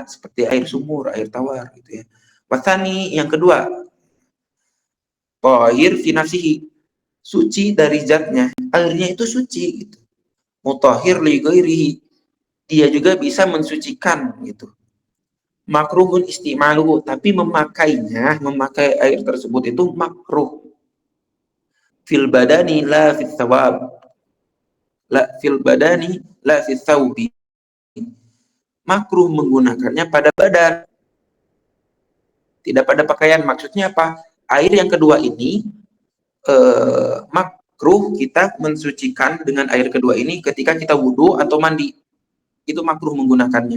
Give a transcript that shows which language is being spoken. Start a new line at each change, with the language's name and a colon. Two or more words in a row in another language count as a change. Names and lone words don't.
Indonesian: Seperti air sumur, air tawar gitu ya. Wasani yang kedua,
Arabic: طاهر في نفسه,
Indonesian: suci dari zatnya, airnya itu suci gitu.
Arabic: مطهر لغيره,
Indonesian: dia juga bisa mensucikan gitu.
Arabic: مكروه استعماله,
Indonesian: tapi memakainya, memakai air tersebut itu makruh.
Arabic: في البدن لا في الثواب، لا في البدن لا في الثوب,
Indonesian: makruh menggunakannya pada badan, tidak pada pakaian. Maksudnya apa? Air yang kedua ini makruh kita mensucikan dengan air kedua ini ketika kita wudhu atau mandi, itu makruh menggunakannya.